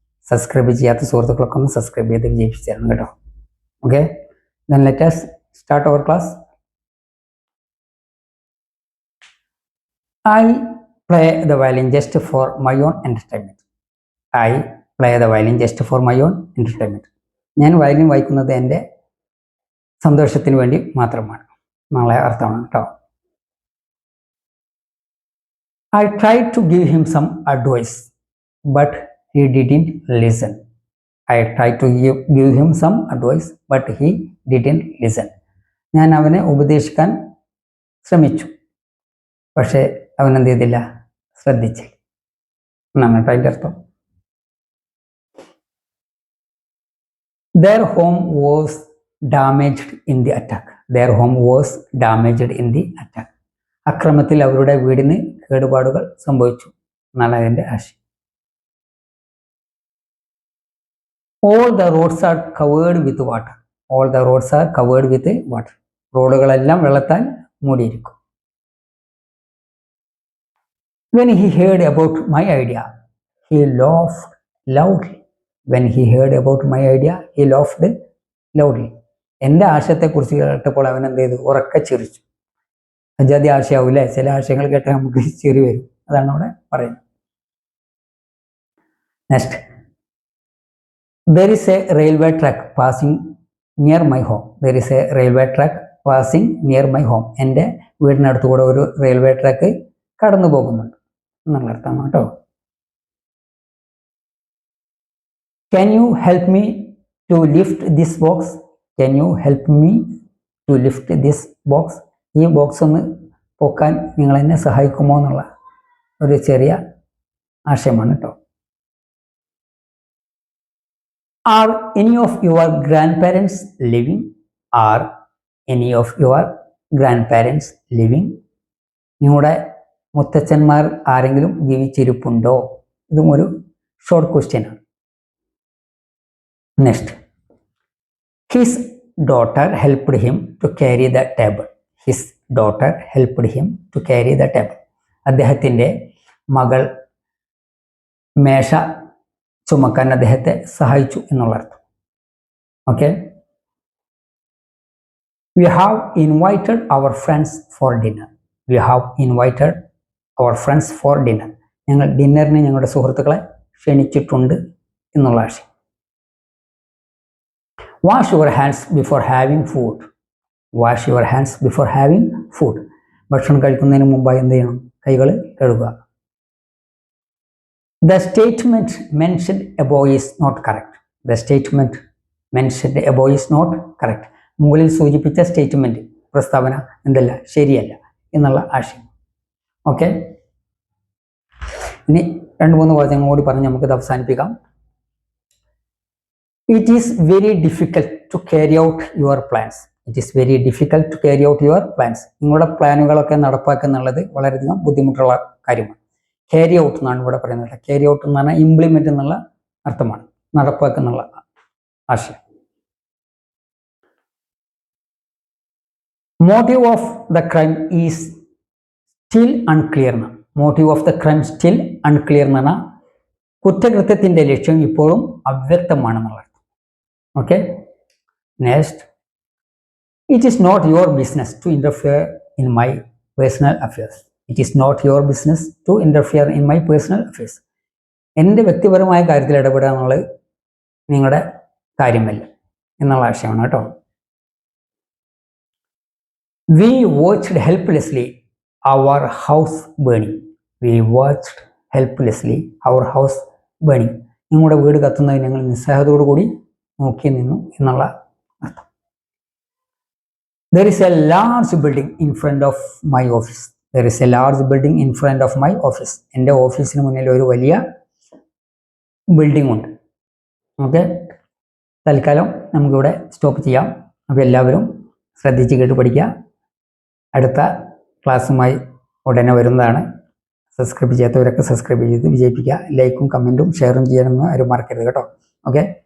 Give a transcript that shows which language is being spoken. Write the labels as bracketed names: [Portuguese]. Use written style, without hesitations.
[Malayalam] Subscribe ചെയ്യാത്ത സുഹൃത്തുക്കളൊക്കെ ഒന്ന് subscribe ചെയ്ത് വിജയിപ്പിച്ച് തരണം കേട്ടോ. Okay, [English] Then let us start our class. I play the violin just for my own entertainment. I play the violin just for my own entertainment. [Malayalam] ഞാൻ violin വായിക്കുന്നത് എൻ്റെ സന്തോഷത്തിന് വേണ്ടി മാത്രമാണ്. നാളെ അർത്ഥമാണ് കേട്ടോ. [English] I tried to give him some advice, but he didn't listen. I tried to give him some advice, but he didn't listen. [Malayalam] ഞാൻ അവനെ ഉപദേശിക്കാൻ ശ്രമിച്ചു, പക്ഷേ അവൻ എന്ത് ചെയ്തില്ല, ശ്രദ്ധിച്ചില്ല എന്നാണ് കേട്ടോ അതിൻ്റെ അർത്ഥം. [English] Their home was damaged in the attack. Their home was damaged in the attack. [Malayalam] അക്രമത്തിൽ അവരുടെ വീടിന് കേടുപാടുകൾ സംഭവിച്ചു എന്നാണ് അതിൻ്റെ ആശയം. [English] All the roads are covered with water. All the roads are covered with water. [Malayalam] റോഡുകളെല്ലാം വെള്ളത്താൽ മൂടിയിരിക്കും. [English] When he heard about my idea, he laughed loudly. When he heard about my idea, he laughed loudly. [Malayalam] എൻ്റെ ആശയത്തെക്കുറിച്ച് കേട്ടപ്പോൾ അവൻ എന്ത് ചെയ്തു, ഉറക്കെ ചിരിച്ചു. അജാതി ആശയാവൂല്ലേ, ചില ആശയങ്ങൾ കേട്ടാൽ നമുക്ക് ചിരി വരും, അതാണ് അവിടെ പറയുന്നത്. [English] Next, there is a railway track passing near my home. There is a railway track passing near my home. [Malayalam] എൻ്റെ വീടിനടുത്തുകൂടെ ഒരു റെയിൽവേ ട്രാക്ക് കടന്നു പോകുന്നുണ്ട് എന്നുള്ള അർത്ഥമാണ് കേട്ടോ. [English] Can you help me to lift this box? Can you help me to lift this box? [Malayalam] ഈ box ഒന്ന് പൊക്കാൻ നിങ്ങൾ എന്നെ സഹായിക്കുമോ എന്നുള്ള ഒരു ചെറിയ ആശയമാണ് കേട്ടോ. [English] Are any of your grandparents living? Are any of your grandparents living? [Malayalam] നിങ്ങളുടെ മുത്തച്ഛന്മാർ ആരെങ്കിലും ജീവിച്ചിരിപ്പുണ്ടോ? ഇതും ഒരു ഷോർട്ട് ക്വസ്റ്റ്യനാണ്. [English] Next, his daughter helped him to carry the table. His daughter helped him to carry the table. [Malayalam] അദ്ദേഹത്തിൻ്റെ മകൾ മേശ ചുമക്കാൻ അദ്ദേഹത്തെ സഹായിച്ചു എന്നുള്ള അർത്ഥം. [English] Okay, we have invited our friends for dinner. We have invited our friends for dinner. [Malayalam] ഞങ്ങൾ ഡിന്നറിന് ഞങ്ങളുടെ സുഹൃത്തുക്കളെ ക്ഷണിച്ചിട്ടുണ്ട് എന്നുള്ള ആശയം. [English] Wash your hands before having food. Wash your hands before having food. [Malayalam] ഭക്ഷണം കഴിക്കുന്നതിന് മുമ്പായി എന്ത് ചെയ്യണം, കൈകൾ കഴുകുക. [English] The statement mentioned above is not correct. The statement mentioned above is not correct. [Malayalam] മുകളിൽ സൂചിപ്പിച്ച സ്റ്റേറ്റ്മെന്റ്, പ്രസ്താവന എന്തല്ല, ശരിയല്ല എന്നുള്ള ആശയം. ഓക്കെ, ഇനി 2-3 വാചകങ്ങൾ കൂടി പറഞ്ഞ് നമുക്കിത് അവസാനിപ്പിക്കാം. [English] It is very difficult to carry out your plans. It is very difficult to carry out your plans. [Malayalam] നിങ്ങളുടെ പ്ലാനുകളൊക്കെ നടപ്പാക്കുക എന്നുള്ളത് വളരെയധികം ബുദ്ധിമുട്ടുള്ള കാര്യമാണ്. ക്യാരി ഔട്ട് എന്നാണ് ഇവിടെ പറയുന്നത്. ക്യാരി ഔട്ട് എന്ന് പറഞ്ഞാൽ ഇംപ്ലിമെന്റ് എന്നുള്ള അർത്ഥമാണ്, നടപ്പാക്കുക എന്നുള്ള ആശയം. [English] Motive of the crime is still unclear എന്നാണ്. Motive of the crime still unclear [Malayalam] എന്ന് പറഞ്ഞാൽ കുറ്റകൃത്യത്തിൻ്റെ ലക്ഷ്യം ഇപ്പോഴും അവ്യക്തമാണെന്നുള്ള അർത്ഥം. [English] Okay, next, it is not your business to interfere in my personal affairs. It is not your business to interfere in my personal affairs. [Malayalam] എൻ്റെ വ്യക്തിപരമായ കാര്യത്തിൽ ഇടപെടുക എന്നുള്ളത് നിങ്ങളുടെ കാര്യമല്ല എന്നുള്ള ആശയമാണ് കേട്ടോ. [English] We watched helplessly our house burning. We watched helplessly our house burning. [Malayalam] നിങ്ങളുടെ വീട് കത്തുന്നത് ഞങ്ങൾ നിസ്സഹായതയോടു കൂടി നോക്കി നിന്നു എന്നുള്ള അർത്ഥം. [English] There is a large building in front of my office. There is a large building in front of my office. [Malayalam] എൻ്റെ ഓഫീസിന് മുന്നിൽ ഒരു വലിയ ബിൽഡിംഗ് ഉണ്ട്. ഓക്കെ, തൽക്കാലം നമുക്കിവിടെ സ്റ്റോപ്പ് ചെയ്യാം. അപ്പോൾ എല്ലാവരും ശ്രദ്ധിച്ച് കേട്ട് പഠിക്കുക. അടുത്ത ക്ലാസ്സുമായി ഉടനെ വരുന്നതാണ്. സബ്സ്ക്രൈബ് ചെയ്യാത്തവരൊക്കെ സബ്സ്ക്രൈബ് ചെയ്ത് വിജയിപ്പിക്കുക. ലൈക്കും കമൻറ്റും ഷെയറും ചെയ്യാനൊന്നും ആരും മറക്കരുത് കേട്ടോ. ഓക്കെ.